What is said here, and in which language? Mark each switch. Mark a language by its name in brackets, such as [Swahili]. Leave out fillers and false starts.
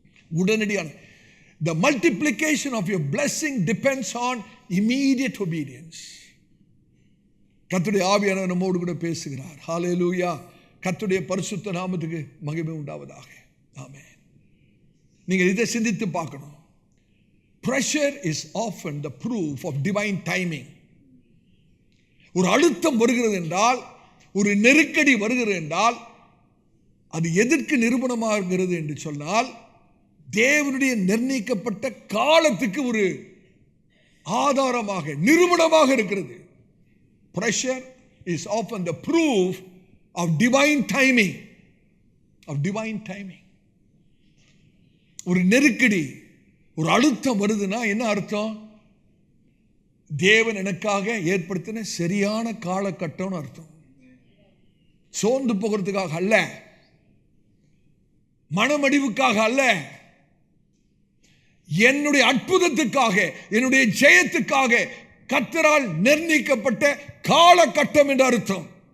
[Tamil] உடனடியான [English] the multiplication of your blessing depends on immediate obedience. [Tamil] கர்த்தருடைய ஆவியானவர் நம்மோடு கூட பேசுகிறார். ஹல்லேலூயா. கர்த்தருடைய பரிசுத்த நாமத்துக்கு மகிமை உண்டாவதாக. ஆமென். நீங்க இதை சிந்தித்து பார்க்கணும். [English] Pressure is often the proof of divine timing. [Tamil] ஒரு அழுத்தம் வருகிறது என்றால், ஒரு நெருக்கடி வருகிறது என்றால், அது எதற்கு நிரூபணமாகிறது என்று சொன்னால், தேவனுடைய நிர்ணயிக்கப்பட்ட காலத்துக்கு ஒரு ஆதாரமாக, நிரூபணமாக இருக்கிறது. [English] Pressure is often the proof of divine timing. Of divine timing. [Tamil] ஒரு நெருக்கடி, ஒரு அழுத்தம் வருதுன்னா என்ன அர்த்தம்? தேவன் எனக்காக ஏற்படுத்தின சரியான காலகட்டம்னு அர்த்தம். சோர்ந்து போகிறதுக்காக அல்ல, மனமடிவுக்காக அல்ல, என்னுடைய அற்புதத்துக்காக, என்னுடைய ஜெயத்துக்காக கர்த்தரால் நிர்ணயிக்கப்பட்ட காலகட்டம் என்று அர்த்தம்.